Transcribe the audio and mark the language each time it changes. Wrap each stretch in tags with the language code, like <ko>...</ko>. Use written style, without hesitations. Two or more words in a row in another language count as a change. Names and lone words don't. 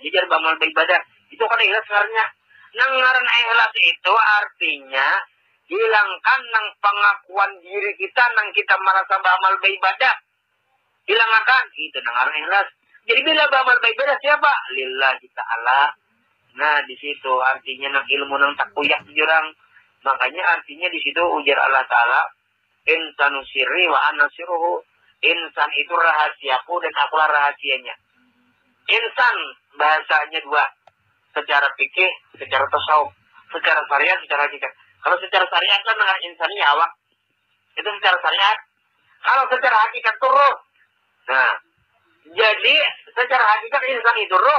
<bjn>Jadi beramal beribadah. Itu kan ikhlas ngarannya. Nang ngaran ikhlas itu artinya hilangkan nang pengakuan diri kita nang kita merasa beramal beribadah. Hilangkan itu nang ngaran ikhlas. Jadi bila beramal beribadah siapa?</bjn> <ar>لله تعالى.</ar> <bjn>Nah di situ artinya nang ilmu nang tak kuyak jurang. Makanya artinya di situ ujar Allah Ta'ala.</bjn> <ar>إنسان سري وأنا سره.</ar> <bjn>Insan itu rahasiaku dan akulah rahasianya. Insan bahasanya dua. Secara fikih, secara tasawuf. Secara syariat, secara hakikat. Kalau secara syariat kan dengan insannya awak. Itu secara syariat. Kalau secara hakikat itu roh. Nah, jadi secara hakikat insan itu roh.</bjn>